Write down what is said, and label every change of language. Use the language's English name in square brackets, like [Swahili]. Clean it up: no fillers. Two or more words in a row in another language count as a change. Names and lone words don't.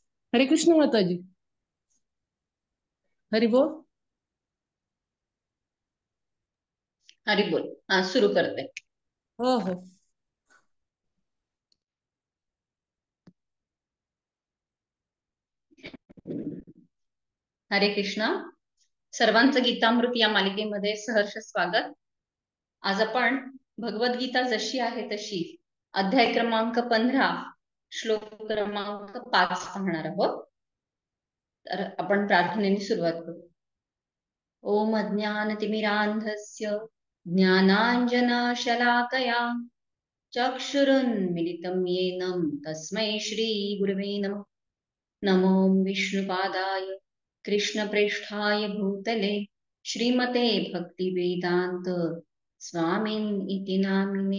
[Hindi] हरे कृष्ण माता जी। हरि बोल। हरी बोल। [Marathi] हा, सुरू करते. हो हो. हरे कृष्ण. सर्वांचं गीतामृत या मालिकेमध्ये सहर्ष स्वागत. आज आपण भगवद्गीता जशी आहे तशी अध्याय क्रमांक 15 श्लोक क्रमांक 5 पाहणार आहोत. तर आपण प्रार्थनेने सुरुवात करू. [Sanskrit] ओम अज्ञानतिमिरान्धस्य ज्ञानाञ्जनशलाकया चक्षुरुन्मिलितं येन तस्मै श्रीगुरवे नमः। नमो विष्णुपादाय कृष्णप्रेष्ठाय भूतले श्रीमते भक्तिवेदान्त स्वामिन् इति नामिने।